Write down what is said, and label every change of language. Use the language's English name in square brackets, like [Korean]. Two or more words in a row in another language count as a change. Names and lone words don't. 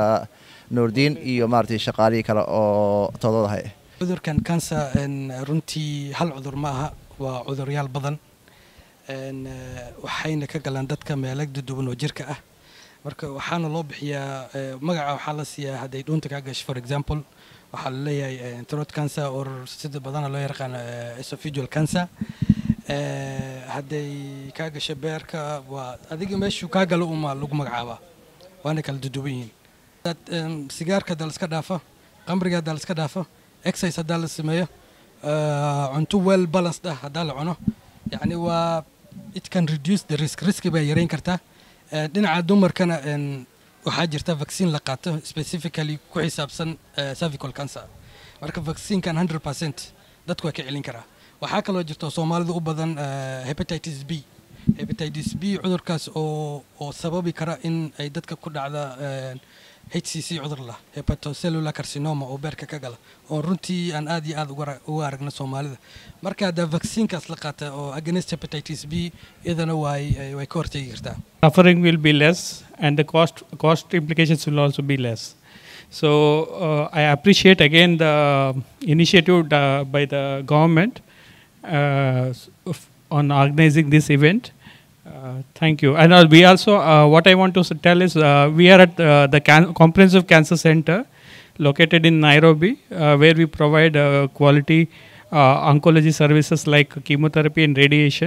[Somali] Nurdin iyo maartay shaqaaliye kale oo toddobaad cudurkan cancer runtii hal cudur ma aha waa cuduryaal badan waxayna ka galaan dadka meelo duwan oo jirka ah marka waxaana loo bixiyaa magaca waxaa la siiyaa hadday dhuunta ka gasho [English] for example [Somali] waxaa la leeyahay [English] throat cancer or [Somali] sida badan loo yaqaan [English] esophageal cancer [Somali] hadday ka gasho beerka waa adiga meeshu ka galo uma lagu magacaaba waana kala duwan yihiin sigaarka dal iska dhaafa qamriga dal iska dhaafa exercise hadda la sameeyo cunto [English] well balanced [Somali] ah hadda la cuno yani waa [English] it can reduce the risk [Somali] bay yareyn kartaa dhinaca dumarkana waxaa jirta vaccine la qaato specifically ku xisaabsan [English] cervical cancer [Somali] marka vaccine kan 100% dadku waa ka celin karaa waxaa kaloo jirta Soomaalidu u badan [English] hepatitis B [Somali] cudurkaas oo sababi kara in ay dadka ku dhacda HCC cudur la [English] hepatocellular carcinoma [Somali] oo beerka ka gala oo runtii aan aad iyo aad uga aragna Soomaalida marka hada vaccine kaas la qaata oo [English] against hepatitis B [Somali] idana way ka hortagi kartaa. [English] Suffering will be less and the cost implications will also be less. So I appreciate again the initiative by the government on organizing this event. Thank you. And we also, what I want to tell is, we are at the Comprehensive Cancer Center located in Nairobi, where we provide quality oncology services like chemotherapy and radiation.